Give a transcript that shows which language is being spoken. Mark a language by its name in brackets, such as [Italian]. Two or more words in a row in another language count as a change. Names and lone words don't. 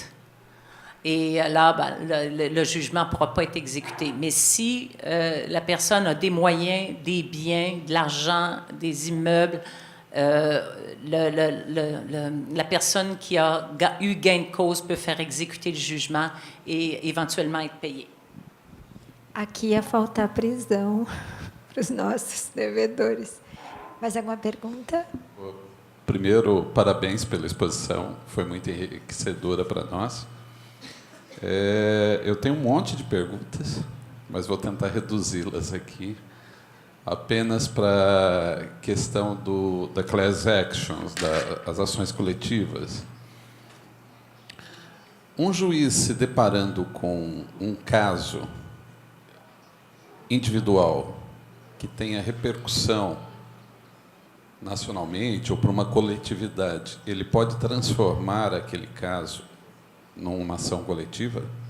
[French] Et là, le jugement ne pourra pas être exécuté. Mais si la personne a des moyens, des biens, de l'argent, des immeubles, la personne qui a eu gain de cause peut faire exécuter le jugement et éventuellement être payée. [Portuguese] Aqui ia faltar prisão para os nossos devedores. Mais alguma pergunta? Primeiro, parabéns pela exposição, foi muito enriquecedora para nós. Eu tenho um monte de perguntas, mas vou tentar reduzi-las aqui, apenas para a questão da [English] class actions, [Portuguese] das ações coletivas. Um juiz se deparando com um caso individual que tenha repercussão nacionalmente ou para uma coletividade, ele pode transformar aquele caso numa ação coletiva?